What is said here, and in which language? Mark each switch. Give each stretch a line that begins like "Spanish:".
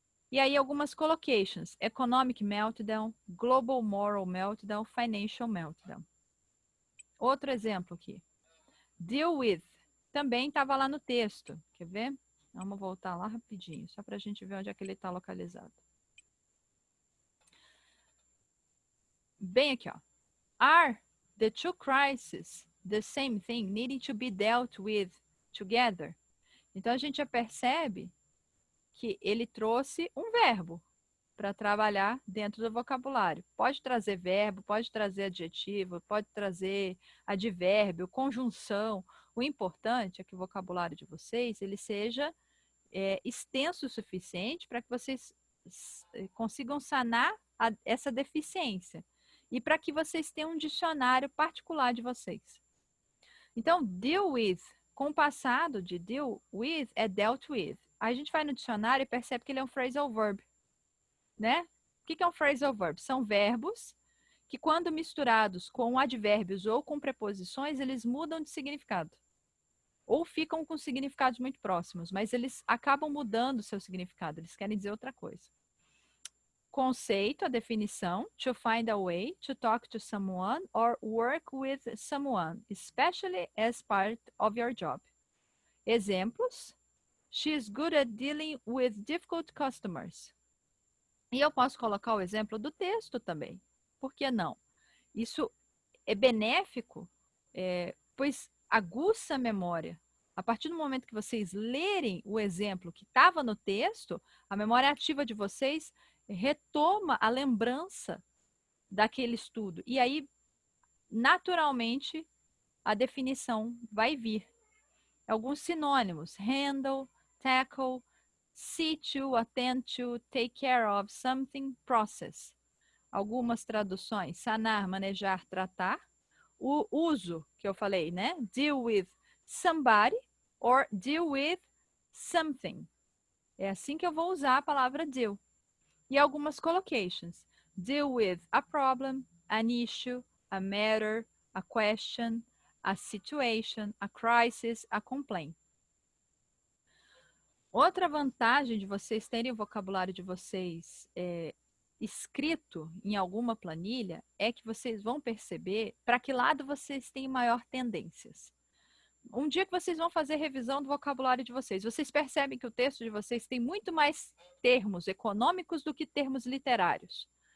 Portuguese: E aí, algumas
English: collocations. Economic meltdown, global moral meltdown, financial meltdown.
Portuguese: Outro exemplo aqui. Deal with. Também estava lá no texto. Quer ver? Vamos voltar lá rapidinho, só para a gente ver onde é que ele está localizado. Bem aqui, ó.
English: Are the two crises the same thing, needing to be dealt with together?
Portuguese: Então, a gente já percebe que ele trouxe um verbo para trabalhar dentro do vocabulário. Pode trazer verbo, pode trazer adjetivo, pode trazer advérbio, conjunção. O importante é que o vocabulário de vocês ele seja extenso o suficiente para que vocês consigam sanar essa deficiência e para que vocês tenham um dicionário particular de vocês. Então, deal with, com o passado de deal with, é dealt with. Aí a gente vai no dicionário e percebe que ele é um phrasal verb. Né? O que é um phrasal verb? São verbos que, quando misturados com advérbios ou com preposições, eles mudam de significado. Ou ficam com significados muito próximos, mas eles acabam mudando o seu significado, eles querem dizer outra coisa. Conceito, a definição,
English: to find a way to talk to someone or work with someone, especially as part of your job.
Portuguese: Exemplos,
English: she is good at dealing with difficult customers.
Portuguese: E eu posso colocar o exemplo do texto também. Por que não? Isso é benéfico, pois aguça a memória. A partir do momento que vocês lerem o exemplo que estava no texto, a memória ativa de vocês retoma a lembrança daquele estudo. E aí, naturalmente, a definição vai vir. Alguns sinônimos:
English: handle, tackle, see to, attend to, take care of, something, process.
Portuguese: Algumas traduções: sanar, manejar, tratar. O uso que eu falei, né?
English: Deal with somebody or deal with something.
Portuguese: É assim que eu vou usar a palavra deal. E algumas
English: collocations: deal with a problem, an issue, a matter, a question, a situation, a crisis, a complaint.
Portuguese: Outra vantagem de vocês terem o vocabulário de vocês escrito em alguma planilha é que vocês vão perceber para que lado vocês têm maior tendências. Um dia que vocês vão fazer revisão do vocabulário de vocês, vocês percebem que o texto de vocês tem muito mais termos econômicos do que termos literários.